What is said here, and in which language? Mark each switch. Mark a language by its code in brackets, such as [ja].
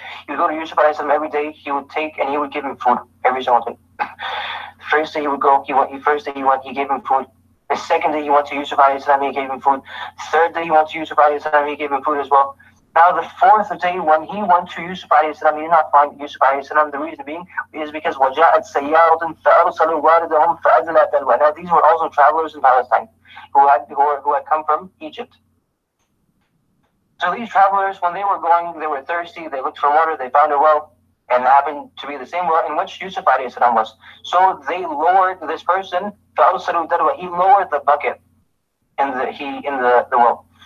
[en] He would go to Yusuf alayhi salam every day. He would take and he would give him food every single day. The first day he would go, he gave him food. The second day he went to Yusuf alayhi salam, he gave him food. The third day he went to Yusuf alayhi salam, he gave him food as well. Now the fourth day when he went to Yusuf alayhi salam, he did not find Yusuf alayhi salam. The reason being is because [ar] وَجَاءَتْ سَيَّارَةٌ فَأَرْسَلُوا وَارِدَهُمْ فَأَزْلَى دَلْوَى. [en] Now these were also travelers in Palestine who had come from Egypt. So these travelers, when they were going, they were thirsty, they looked for water, they found a well, and it happened to be the same well in which Yusuf alayhi salam was. So they lowered this person, he lowered the bucket in the well.